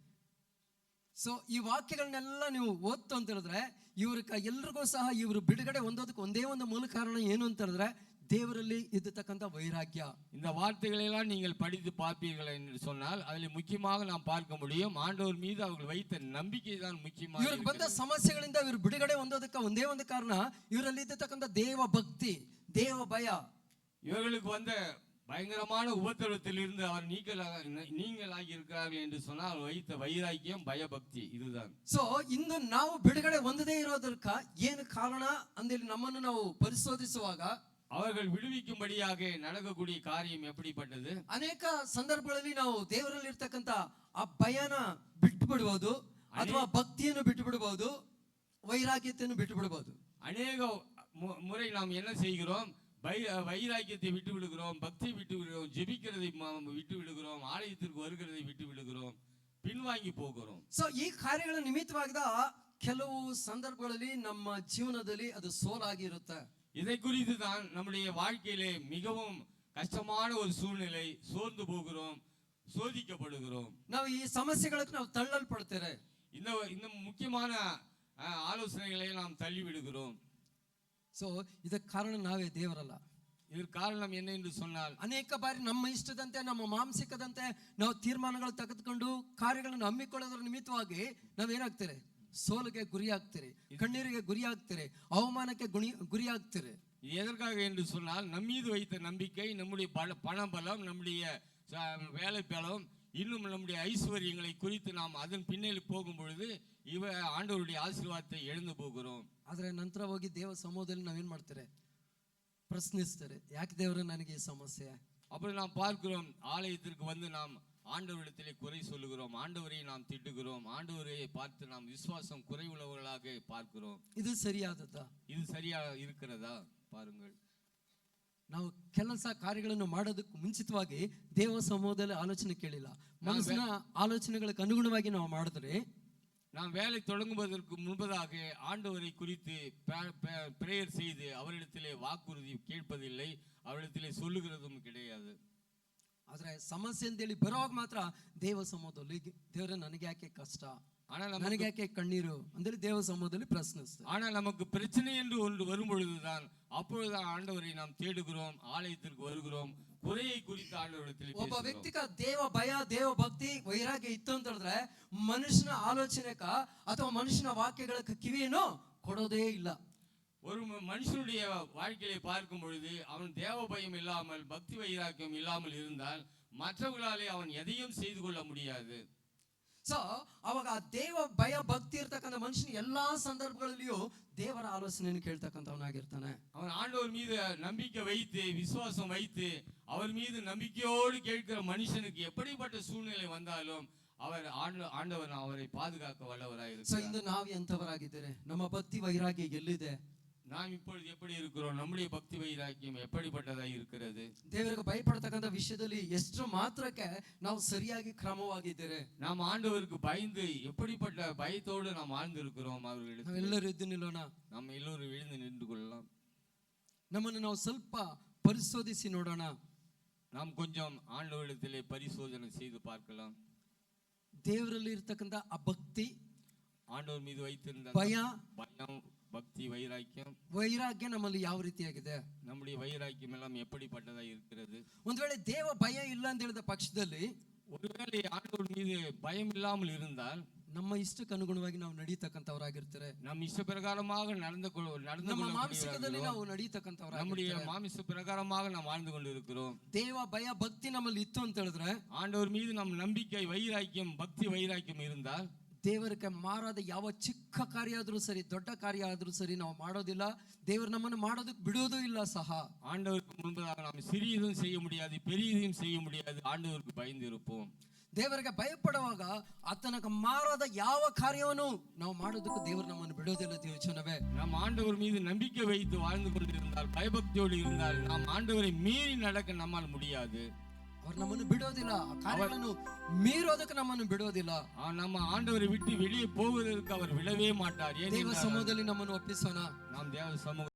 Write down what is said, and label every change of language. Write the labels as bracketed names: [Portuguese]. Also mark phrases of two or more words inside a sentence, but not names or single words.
[Kannada] ಸೊ ಈ ವಾಕ್ಯಗಳನ್ನೆಲ್ಲ ನೀವು ಓದ್ತು ಅಂತ ಹೇಳಿದ್ರೆ ಎಲ್ರಿಗೂ ಸಹ ಇವರು ಬಿಡುಗಡೆ ಹೊಂದೋದಕ್ಕೆ ಒಂದೇ ಒಂದು ಮೂಲ ಕಾರಣ ಏನು ಅಂತ ಹೇಳಿದ್ರೆ ದೇವರಲ್ಲಿ ಇದ್ದತಕ್ಕಂಥ ವೈರಾಗ್ಯ. [Tamil] இந்த வார்த்தைகளை எல்லாம் நீங்கள் படித்து பார்ப்பீர்கள் என்று சொன்னால் அதில் முக்கியமாக நாம் பார்க்க முடியும் ஆண்டவர் மீது அவர்கள் வைத்த நம்பிக்கை தான் முக்கியமாக. [Kannada] ಇವ್ರಿಗೆ ಬಂದ ಸಮಸ್ಯೆಗಳಿಂದ ಇವರು ಬಿಡುಗಡೆ ಹೊಂದೋದಕ್ಕೆ ಒಂದೇ ಒಂದು ಕಾರಣ ಇವರಲ್ಲಿ ಇದ್ದತಕ್ಕಂಥ ದೇವ ಭಕ್ತಿ, ದೇವ ಭಯ. [Tamil] இவர்களுக்கு வந்த பயங்கரமான உபத்திரவத்திலிருந்து அவர் நீங்களாகி இருக்கிறார்கள் என்று சொன்னால் அவர் வைத்த வைராக்கியம் பயபக்தி இதுதான். [Kannada] ಸೊ ಇಂದು ನಾವು ಬಿಡುಗಡೆ ಹೊಂದದೇ ಇರೋದಕ್ಕ ಏನು ಕಾರಣ ಅಂದೇಳಿ ನಮ್ಮನ್ನು ನಾವು ಪರಿಶೋಧಿಸುವಾಗ [Tamil] அவர்கள் விடுவிக்கும்படியாக நடக்கக்கூடிய காரியம் எப்படிப்பட்டது? [Kannada] ಅನೇಕ ಸಂದರ್ಭಗಳಲ್ಲಿ ನಾವು ದೇವರಲ್ಲಿ ಇರ್ತಕ್ಕಂಥ ಆ ಭಯನ ಬಿಟ್ಟು ಬಿಡಬಹುದು, ಅಥವಾ ಭಕ್ತಿಯನ್ನು ಬಿಟ್ಟು ಬಿಡಬಹುದು, ವೈರಾಗ್ಯತೆಯನ್ನು ಬಿಟ್ಟು ಬಿಡಬಹುದು. [Tamil] அநேக முறை நாம் என்ன செய்கிறோம்? வைராக்கியத்தை விட்டு விடுகிறோம், பக்தி விட்டு விடுகிறோம், ஜெபிக்கிறதை விட்டு விடுகிறோம், ஆலயத்திற்கு வருகிறதை விட்டு விடுகிறோம், பின்வாங்கி போகிறோம். [Kannada] ಸೊ ಈ ಕಾರ್ಯಗಳ ನಿಮಿತ್ತವಾಗಿದ ಕೆಲವು ಸಂದರ್ಭಗಳಲ್ಲಿ ನಮ್ಮ ಜೀವನದಲ್ಲಿ ಅದು ಸೋಲಾಗಿ ಇರುತ್ತೆ. [Tamil] இதை குறித்து தான் நம்முடைய வாழ்க்கையிலே மிகவும் கஷ்டமான ஒரு சூழ்நிலை, சோர்ந்து போகிறோம், சோதிக்கப்படுகிறோம். [Kannada] ನಾವು ಈ ಸಮಸ್ಯೆಗಳಿಗೆ ನಾವು ತಳ್ಳಲ್ಪಡ್ತೇವೆ. [Tamil] இந்த முக்கியமான ஆலோசனைகளை நாம் தள்ளி விடுகிறோம். [Kannada] ಸೊ ಇದಕ್ಕೆ ಕಾರಣ ನಾವೇ, ದೇವರಲ್ಲ. [Tamil] இதற்கு காரணம் என்ன என்று சொன்னால் [Kannada] ಅನೇಕ ಬಾರಿ ನಮ್ಮ ಇಷ್ಟದಂತೆ ನಮ್ಮ ಮಾಂಸಿಕದಂತೆ ನಾವು ತೀರ್ಮಾನಗಳು ತೆಗೆದುಕೊಂಡು ಕಾರ್ಯಗಳನ್ನು ಹಮ್ಮಿಕೊಳ್ಳೋದ್ರ ನಿಮಿತ್ತವಾಗಿ ನಾವೇನಾಗ್ತೇವೆ? ಸೋಲಿಗೆ ಗುರಿಯಾಗ್ತೀರಿ, ಕಣ್ಣೀರಿಗೆ ಗುರಿಯಾಗ್ತೀರಿ, ಅವಮಾನಕ್ಕೆ ಗುರಿಯಾಗ್ತೀರಿ. [Tamil] எதற்காக என்று சொன்னால் நம் மீது வைத்த நம்பிக்கை, நம்முடைய பண பலம், நம்முடைய வேலை பலம், இன்னும் நம்முடைய ஐஸ்வர்யங்களை குறித்து நாம் அதன் பின்னேறி போகும் பொழுது ஆண்டவருடைய ஆசீர்வாதத்தை இழந்து போகிறோம். [Kannada] ಆದ್ರೆ ನಂತರ ಹೋಗಿ ದೇವ ಸಮೂಹದಲ್ಲಿ ನಾವೇನ್ ಮಾಡ್ತಾರೆ? ಪ್ರಶ್ನಿಸ್ತಾರೆ, ಯಾಕೆ ದೇವರೇ ನನಗೆ ಈ ಸಮಸ್ಯೆ? [Tamil] அப்படி நாம் பார்க்கிறோம், ஆலயத்திற்கு வந்து நாம் ஆண்டவரிடத்திலே குறை சொல்லுகிறோம், ஆண்டவரை நாம் திட்டுகிறோம், ஆண்டவரை பார்த்து நாம் விசுவாசம் குறைவுள்ளவர்களாக பார்க்கிறோம். இது சரியாದದ್ದಾ? இது சரியா இருக்கிறதா? பாருங்கள், [Kannada] ನಾವು ಕೆಲಸ ಕಾರ್ಯಗಳನ್ನು ಮಾಡೋದಕ್ಕೆ ಮುಂಚಿತವಾಗಿ ದೇವ ಸಮೂಹದಲ್ಲಿ ಆಲೋಚನೆ ಕೇಳಿಲ್ಲ. ಮನಸ್ಸಿನ ಆಲೋಚನೆಗಳಿಗೆ ಅನುಗುಣವಾಗಿ ನಾವು ಮಾಡಿದ್ರೆ, [Tamil] நாம் வேலை தொடங்குவதற்கு முன்பதாக ஆண்டவரை குறித்து பிரேயர் செய்து அவரிடத்திலே வாக்குறுதி கேட்பதில்லை, அவரிடத்திலே சொல்லுகிறதும் கிடையாது. [Kannada] ಆದ್ರೆ ಸಮಸ್ಯೆ ಅಂತೇಳಿ ಬರುವಾಗ ಮಾತ್ರ ದೇವ ಸಮೂಹದಲ್ಲಿ ದೇವರೇ ನನಗೆ ಯಾಕೆ ಕಷ್ಟ, ನನಗೆ ಯಾಕೆ ಕಣ್ಣೀರು ಅಂತೇಳಿ ದೇವ ಸಮೂಹದಲ್ಲಿ ಪ್ರಶ್ನಿಸ್ತಾರೆ. [Tamil] ஆனால் நமக்கு பிரச்சனை என்று ஒன்று வரும் பொழுதுதான் அப்பொழுதுதான் ஆண்டவரை நாம் தேடுகிறோம், ஆலயத்திற்கு வருகிறோம், குறையை குறித்து ஆண்டவரிடத்தில் [Kannada] ಒಬ್ಬ ವ್ಯಕ್ತಿಗ ದೇವ ಭಯ, ದೇವ ಭಕ್ತಿ, ವೈರಾಗ್ಯ ಇತ್ತು ಅಂತ ಹೇಳಿದ್ರೆ ಮನುಷ್ಯನ ಆಲೋಚನೆಕ ಅಥವಾ ಮನುಷ್ಯನ ವಾಕ್ಯಗಳಕ್ಕೆ ಕಿವಿಯನ್ನು ಕೊಡೋದೇ ಇಲ್ಲ. [Tamil] ஒரு மனுஷனுடைய வாழ்க்கையை பார்க்கும் பொழுது அவன் தேவ பயம் இல்லாமல் பக்தி வைராக்கியம் இல்லாமல் இருந்தால் மற்றவர்களாலே அவன் எதையும் செய்து கொள்ள முடியாது. [Kannada] ಸೊ ಅವಾಗ ಆ ದೇವ ಭಯ ಭಕ್ತಿ ಇರ್ತಕ್ಕಂಥ ಮನುಷ್ಯನ ಎಲ್ಲಾ ಸಂದರ್ಭಗಳಲ್ಲಿಯೂ ದೇವರ ಆಲೋಚನೆಯನ್ನು ಕೇಳ್ತಕ್ಕಂಥವನಾಗಿರ್ತಾನೆ. [Tamil] அவன் ஆண்டவர் மீது நம்பிக்கை வைத்து விசுவாசம் வைத்து அவர் மீது நம்பிக்கையோடு கேட்கிற மனுஷனுக்கு எப்படிப்பட்ட சூழ்நிலை வந்தாலும் ஆண்டவர் அவரை பாதுகாக்க வல்லவராயிருக்கிறார். [Kannada] ಸೊ ಇಂದು ನಾವು ಎಂಥವರಾಗಿದ್ದೇವೆ? ನಮ್ಮ ಭಕ್ತಿ ವೈರಾಗ್ಯ ಎಲ್ಲಿದೆ? [Tamil] நாம் இப்பொழுது எப்படி இருக்கிறோம்? நம்முடைய பக்தி வைராக்கியம் எப்படிப்பட்டதா இருக்கிறது? [Kannada] ದೇವರಿಗೆ ಭಯಪಡತಕ್ಕಂಥ ವಿಷಯದಲ್ಲಿ ಎಷ್ಟು ಮಾತ್ರಕ್ಕೆ ನಾವು ಸರಿಯಾಗಿ ಕ್ರಮವಾಗಿದ್ದೇವೆ? [Tamil] நாம் ஆண்டவருக்கு பயந்து எப்படிப்பட்ட பயத்தோடு நாம் வாழ்ந்திருக்கிறோம்? அவர்களிடம் [Kannada] ನಾವೆಲ್ಲರೂ ಎದ್ದು ನಿಲ್ಲೋಣ. [Tamil] நம்ம எல்லோரும் எழுந்து நின்று கொள்ளலாம். [Kannada] ನಮ್ಮನ್ನು ನಾವು ಸ್ವಲ್ಪ ಪರಿಶೋಧಿಸಿ ನೋಡೋಣ. [Tamil] நாம் கொஞ்சம் ஆண்டவரிடத்திலே பரிசோதனை செய்து பார்க்கலாம். [Kannada] ದೇವರಲ್ಲಿ ಇರ್ತಕ್ಕಂಥ ಆ ಭಕ್ತಿ, [Tamil] ஆண்டவர் மீது வைத்திருந்த [Kannada] ಭಯ, [Tamil] பயம், பக்தி, வைராக்கியம், [Kannada] ವೈರಾಗ್ಯ ನಮ್ಮಲ್ಲಿ ಯಾವ ರೀತಿಯಾಗಿದೆ? [Tamil] நம்முடைய வைராக்கியம் எல்லாம் எப்படிப்பட்டதா இருக்கிறது? [Kannada] ಒಂದ್ ವೇಳೆ ದೇವ ಭಯ ಇಲ್ಲ ಅಂತ ಹೇಳಿದ ಪಕ್ಷದಲ್ಲಿ, [Tamil] ஒருவேளை ஆண்டவர் மீது பயம் இல்லாமல் இருந்தால் [Kannada] ನಮ್ಮ ಇಷ್ಟಕ್ಕೆ ಅನುಗುಣವಾಗಿ ನಾವು ನಡೀತಕ್ಕಂಥವರಾಗಿರ್ತಾರೆ. [Tamil] நம் இஷ்ட பிரகாரமாக நடந்து [Kannada] ನಮ್ಮ ಮಾನಸಿಕದಲ್ಲಿ ನಾವು [Tamil] நம்முடைய [Kannada] ನಡೀತಕ್ಕಂಥವರಾಗಿರ್ತಾರೆ. [Tamil] மாமிச பிரகாரமாக நாம் வாழ்ந்து கொண்டு இருக்கிறோம். [Kannada] ದೇವ ಭಯ ಭಕ್ತಿ ನಮ್ಮಲ್ಲಿ ಇತ್ತು ಅಂತ ಹೇಳಿದ್ರೆ, [Tamil] ஆண்டவர் மீது நம் நம்பிக்கை, வைராக்கியம், பக்தி, வைராக்கியம் இருந்தால் [Kannada] ದೇವರಿಗೆ ಮಾರಾದ ಯಾವ ಚಿಕ್ಕ ಕಾರ್ಯ ಆದ್ರೂ ಸರಿ, ದೊಡ್ಡ ಕಾರ್ಯ ಆದ್ರೂ ಸರಿ ನಾವು ಮಾಡೋದಿಲ್ಲ. ದೇವರು ನಮ್ಮನ್ನು ಮಾಡೋದಕ್ಕೆ ಬಿಡೋದು ಇಲ್ಲ ಸಹ. [Tamil] ஆண்டவருக்கு முன்பதாக நாம் சிறியதும் செய்ய முடியாது, பெரியதையும் செய்ய முடியாது. ஆண்டவருக்கு பயந்து இருப்போம். [Kannada] ದೇವರಿಗೆ ಭಯಪಡುವಾಗ ಆತನಕ್ಕೆ ಮಾರಾದ ಯಾವ ಕಾರ್ಯವನ್ನು ನಾವು ಮಾಡೋದಕ್ಕೂ ದೇವರು ನಮ್ಮನ್ನು ಬಿಡೋದಿಲ್ಲ. ದೇವಚನವೇ, [Tamil] நாம் ஆண்டவர் மீது நம்பிக்கை வைத்து வாழ்ந்து கொண்டிருந்தால், பயபக்தியோடு இருந்தால், நாம் ஆண்டவரை மீறி நடக்க நம்மால் முடியாது. [Kannada] ಅವ್ರು ನಮ್ಮನ್ನು ಬಿಡೋದಿಲ್ಲ, ಆ ಕಾರ್ಯಗಳನ್ನು ಮೀರೋದಕ್ಕೆ ನಮ್ಮನ್ನು ಬಿಡೋದಿಲ್ಲ. [Tamil] நம்ம ஆண்டவரை விட்டு வெளியே போவதற்கு அவர் விடவே மாட்டார். [Kannada] ದೇವ ಸಮೂಹದಲ್ಲಿ ನಮ್ಮನ್ನು ಒಪ್ಪಿಸೋಣ. [Tamil] நாம் தேவ சமூக